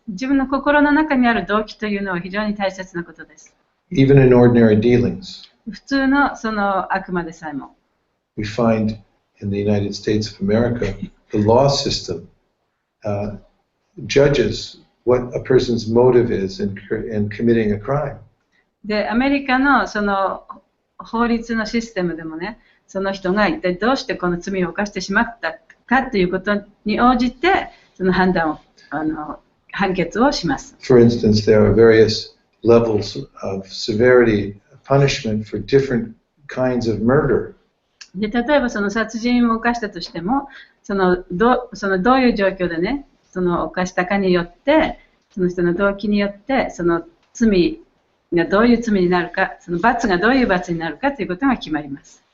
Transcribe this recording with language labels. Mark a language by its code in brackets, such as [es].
[ja] 自分の心の中にある動機というのは非常に大切なことです。 [en] Even in ordinary dealings. [ja] 普通のその悪魔でさえも。 [en] We find in the United States of America, the law system judges what a person's motive is in committing a crime. [ja] で、アメリカのその法律のシステムでもね、その人が一体どうしてこの罪を犯してしまったかということに応じて、その判決をします。 [en] For instance, there are various levels of severity punishment for different kinds of murder. [ja] で例えばその殺人を犯したとしてもどういう状況でねその犯したかによってその人の動機によってその罪がどういう罪になるかその罰がどういう罰になるかということが決まります。